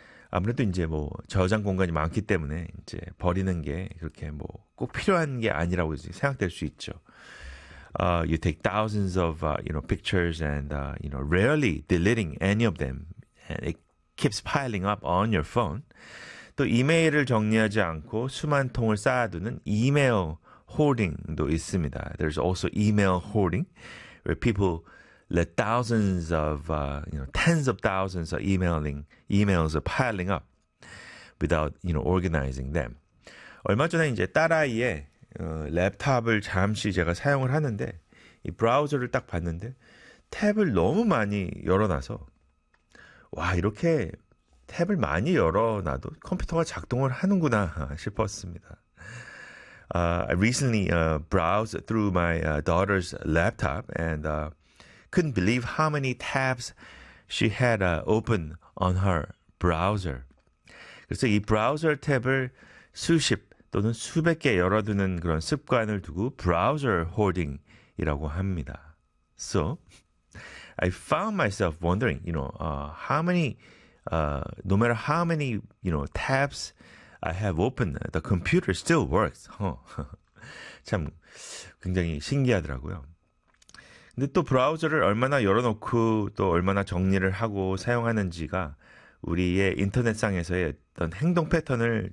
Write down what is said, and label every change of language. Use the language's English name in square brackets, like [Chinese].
[Korean] 아무래도 이제 뭐 저장 공간이 많기 때문에 이제 버리는 게 그렇게 뭐 꼭 필요한 게 아니라고 생각될 수 있죠. [English] You take thousands of pictures and rarely deleting any of them, and it keeps piling up on your phone. [Korean] 또 이메일을 정리하지 않고 수만 통을 쌓아두는 이메일 hoarding도 있습니다. [English] There's also email hoarding, where people let thousands of, tens of thousands of emails are piling up without, organizing them. [Korean] 얼마 전에 이제 딸아이의 랩탑을 잠시 제가 사용을 하는데 이 브라우저를 딱 봤는데 탭을 너무 많이 열어놔서 와 이렇게 탭을 많이 열어놔도 컴퓨터가 작동을 하는구나 싶었습니다. [English] I recently browsed through my daughter's laptop and couldn't believe how many tabs she had open on her browser. [Korean] 그래서 이 브라우저 탭을 수십 또는 수백 개 열어두는 그런 습관을 두고 브라우저 hoarding이라고 합니다. [English] So I found myself wondering, no matter how many tabs I have opened, the computer still works. [Korean] 참 굉장히 신기하더라고요. 근데 또 브라우저를 얼마나 열어놓고 또 얼마나 정리를 하고 사용하는지가 우리의 인터넷상에서의 어떤 행동 패턴을